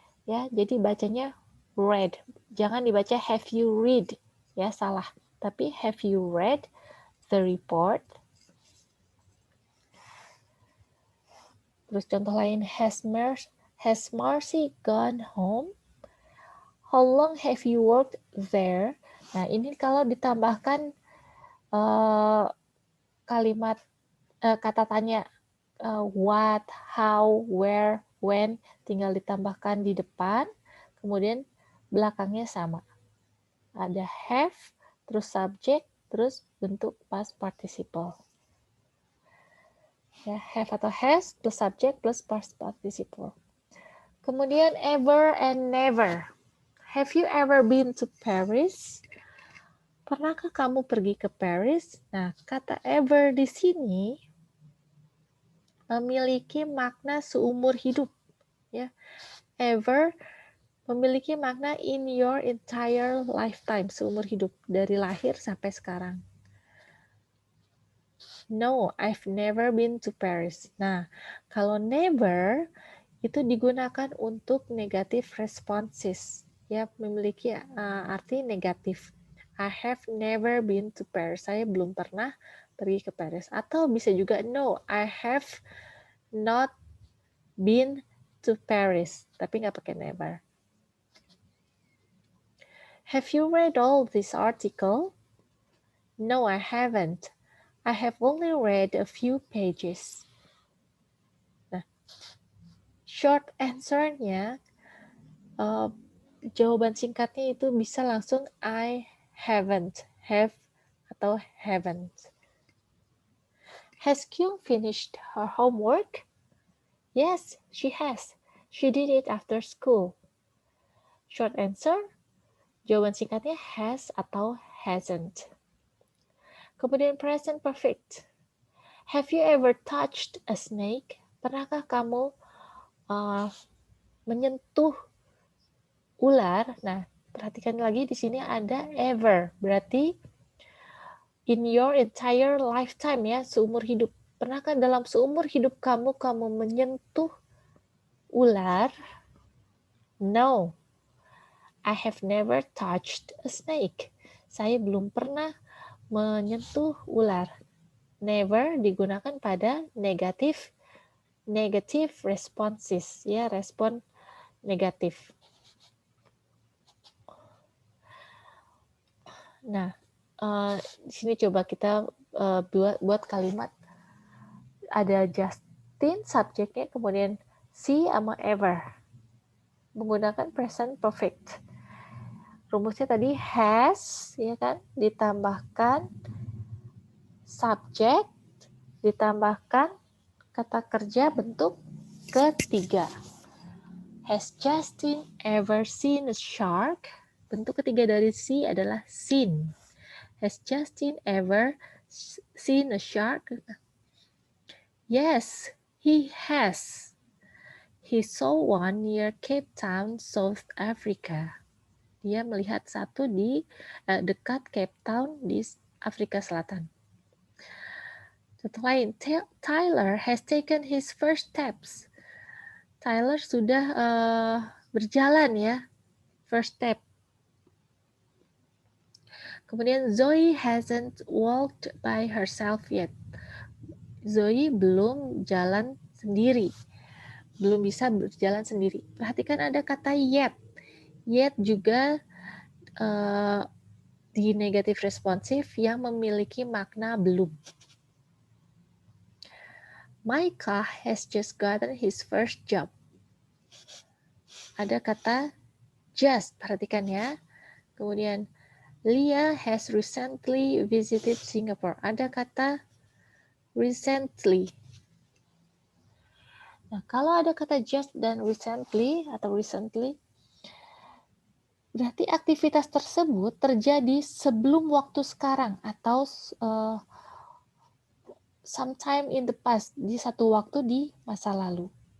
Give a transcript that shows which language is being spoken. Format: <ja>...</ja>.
<id>Ya, jadi bacanya read. Jangan dibaca</id> <en>have you read,</en> <id>ya salah.</id> <en>Tapi have you read the report?</en> <id>Terus contoh lain,</id> <en>has Marcy gone home? How long have you worked there?</en> <id>Nah, ini kalau ditambahkan kalimat kata tanya what, how, where, when, tinggal ditambahkan di depan, kemudian belakangnya sama. Ada have, terus subject, terus bentuk past participle. Ya, have atau has plus subject plus past participle.</id> <en>Kemudian ever and never. Have you ever been to Paris?</en> <id>Pernahkah kamu pergi ke Paris? Nah, kata ever di sini memiliki makna seumur hidup. Ya, ever memiliki makna</id> <en>in your entire lifetime,</en> <id>seumur hidup, dari lahir sampai sekarang.</id> <en>No, I've never been to Paris.</en> <id>Nah, kalau never itu digunakan untuk</id> <en>negative responses.</en> <id>Ya, memiliki arti negatif.</id> <en>I have never been to Paris.</en> <id>Saya belum pernah pergi ke Paris. Atau bisa juga</id> <en>no, I have not been to Paris.</en> <id>Tapi nggak pakai never.</id> <en>Have you read all this article? No, I haven't. I have only read a few pages.</en> <id>Nah, short answer-nya, jawaban singkatnya itu bisa langsung</id> <en>I haven't,</en> <id>have atau haven't.</id> <en>Has Kyung finished her homework? Yes, she has. She did it after school.</en> <id>Short answer, jawaban singkatnya has atau hasn't. Kemudian present perfect.</id> <en>Have you ever touched a snake?</en> <id>Pernahkah kamu menyentuh ular? Nah, perhatikan lagi di sini ada ever. Berarti</id> <en>in your entire lifetime,</en> <id>ya, seumur hidup. Pernahkah dalam seumur hidup kamu menyentuh ular?</id> <en>No, I have never touched a snake.</en> <id>Saya belum pernah menyentuh ular. Never digunakan pada</id> <en>negative responses,</en> <id>ya, respon negatif. Nah, di sini coba kita buat kalimat. Ada Justin, subjeknya, kemudian she sama ever. Menggunakan present perfect. Rumusnya tadi has, ya kan, ditambahkan subject, ditambahkan kata kerja bentuk ketiga.</id> <en>Has Justin ever seen a shark?</en> <id>Bentuk ketiga dari see adalah seen.</id> <en>Has Justin ever seen a shark? Yes, he has. He saw one near Cape Town, South Africa.</en> <id>Dia melihat satu di dekat Cape Town di Afrika Selatan. Contoh lain,</id> <en>Tyler has taken his first steps.</en> <id>Tyler sudah berjalan, ya, first step.</id> <en>Kemudian Zoe hasn't walked by herself yet.</en> <id>Zoe belum jalan sendiri, belum bisa berjalan sendiri. Perhatikan ada kata yet. Yet juga di negatif responsif yang memiliki makna belum.</id> <en>Micah has just gotten his first job.</en> <id>Ada kata just, perhatikan ya. Kemudian</id> <en>Leah has recently visited Singapore.</en> <id>Ada kata recently. Nah, kalau ada kata just dan recently atau recently, berarti aktivitas tersebut terjadi sebelum waktu sekarang atau</id> <en>sometime in the past,</en> <id>di satu waktu di masa lalu.</id>